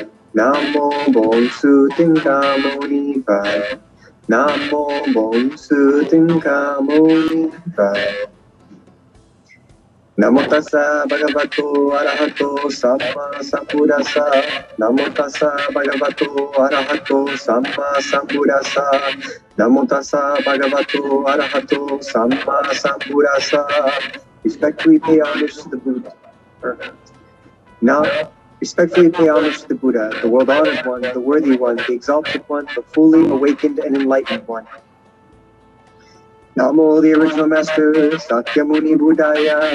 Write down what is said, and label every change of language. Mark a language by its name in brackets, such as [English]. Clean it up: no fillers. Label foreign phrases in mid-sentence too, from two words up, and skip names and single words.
[Vietnamese] Namo Bổn Sư Thích Ca Mâu Ni Phật. Namo Bổn Sư Thích Ca Mâu Ni Phật. [Pali] Namo Tassa Bhagavato Arahato Samma Sambuddhassa. Namo Tassa Bhagavato Arahato Samma Sambuddhassa. Namo Tassa Bhagavato Arahato Samma Sambuddhassa. [English] Respectfully pay homage to the Buddha. Now, respectfully pay homage to the Buddha, the world-honored one, the worthy one, the exalted one, the fully awakened and enlightened one. Namo, the original master, Sakyamuni Buddhaya.